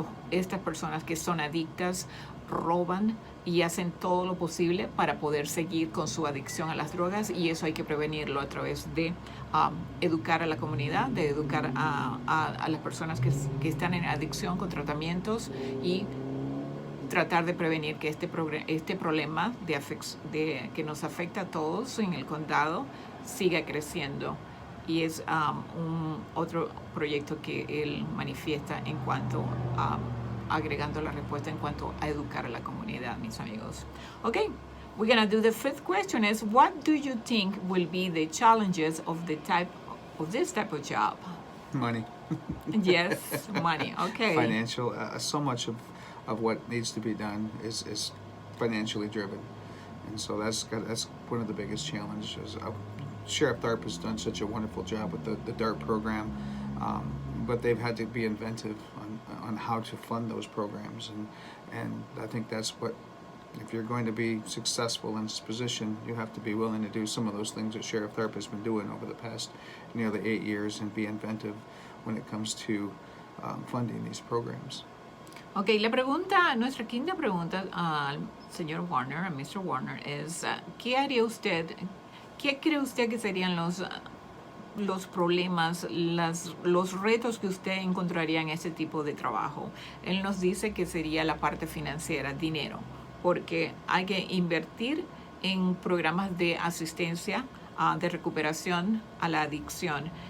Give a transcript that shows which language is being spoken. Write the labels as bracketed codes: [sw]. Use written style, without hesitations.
[es] Estas personas que son adictas roban y hacen todo lo posible para poder seguir con su adicción a las drogas, y eso hay que prevenirlo a través de educar a la comunidad, de educar a las personas que están en adicción con tratamientos y tratar de prevenir que este problema que nos afecta a todos en el condado siga creciendo. Y es otro proyecto que él manifiesta en cuanto a agregando la respuesta en cuanto a educar a la comunidad, mis amigos. [en] Okay, we're gonna do the fifth question is, what do you think will be the challenges of this type of job? Money. Yes, money. Okay. Financial. So much of what needs to be done is financially driven, and so that's one of the biggest challenges. Sheriff Tharp has done such a wonderful job with the DART program, but they've had to be inventive on how to fund those programs, and I think that's what, if you're going to be successful in this position, you have to be willing to do some of those things that Sheriff Tharp has been doing over the past nearly 8 years, and be inventive when it comes to funding these programs. [es] Ok, nuestra quinta pregunta al señor Warner, a Mr. Warner, es ¿qué haría usted, qué cree usted que serían los problemas, los retos que usted encontraría en este tipo de trabajo? Él nos dice que sería la parte financiera, dinero, porque hay que invertir en programas de asistencia, de recuperación a la adicción.